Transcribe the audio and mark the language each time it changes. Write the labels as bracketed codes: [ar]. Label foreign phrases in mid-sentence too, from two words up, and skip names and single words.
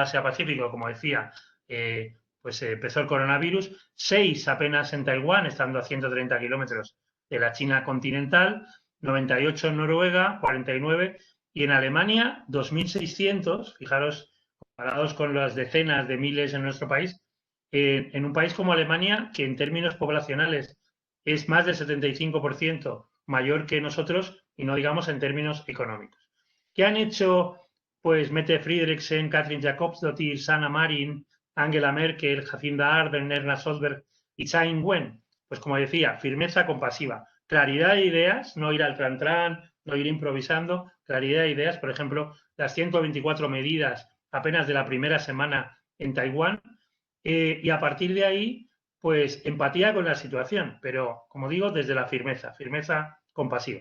[es] Asia-Pacífico, como decía, pues empezó el coronavirus, 6 apenas en Taiwán, estando a 130 kilómetros de la China continental, 98 en Noruega, 49, y en Alemania, 2.600, fijaros, comparados con las decenas de miles en nuestro país, en un país como Alemania, que en términos poblacionales es más del 75% mayor que nosotros, y no digamos en términos económicos. ¿Qué han hecho pues Mette Frederiksen, Katrin Jacobsdottir, Sanna Marin, Angela Merkel, Jacinda Ardern, Erna Solberg y Tsai Ing-wen? Pues como decía, firmeza compasiva, claridad de ideas, no ir al tran-tran, no ir improvisando, claridad de ideas, por ejemplo, las 124 medidas apenas de la primera semana en Taiwán, y a partir de ahí, pues empatía con la situación, pero como digo, desde la firmeza, firmeza compasiva.